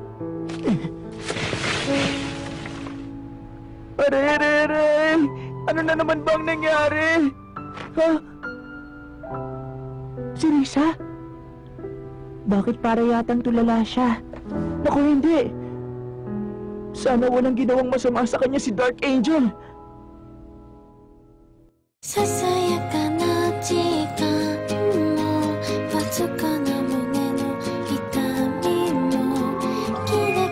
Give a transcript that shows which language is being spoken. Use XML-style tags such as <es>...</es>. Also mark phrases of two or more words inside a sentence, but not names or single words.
<tl>Aray! Ano na naman bang nangyari? Ha? Si Risa? Bakit para yatang tulala siya? Naku, hindi. Sana walang ginawang masama sa kanya si Dark Angel.</tl> <ja>ささやかな時間もわずかな胸の痛みもキラ</ja>